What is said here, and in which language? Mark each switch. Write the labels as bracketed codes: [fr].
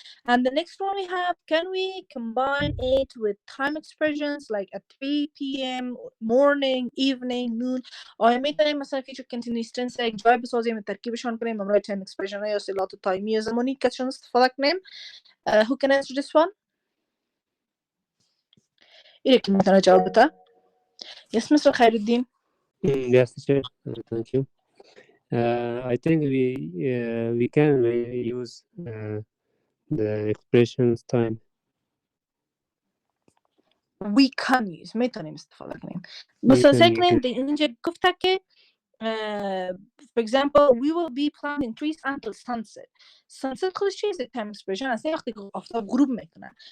[en] And the next one we have, can we combine it with time expressions like at 3 p.m., morning, evening, noon؟ [fa] آیا میتونیم مثلا فیچر کنتینیوس تنس یک جای بسازیم و ترکیبشان کنیم برای تایم اکسپرشن یا اصطلاحات تایمی یا زمانی که ازشون استفاده کنیم؟ [en] Who can answer this one؟ [fa] ایرکی میتونه جواب بده؟ [en] Yes, Mr. Khairuddin. Yes, teacher. Thank you. I think we can use the expressions time. We can use [fa] میتونیم استفاده کنیم. مثلا سیکنیم در اینجا گفته که [en] for example we will be planting trees until sunset. [fa] Sunset خودش چیزه [en] time expression [fa] است، وقتی که آفتاب غروب میکنه.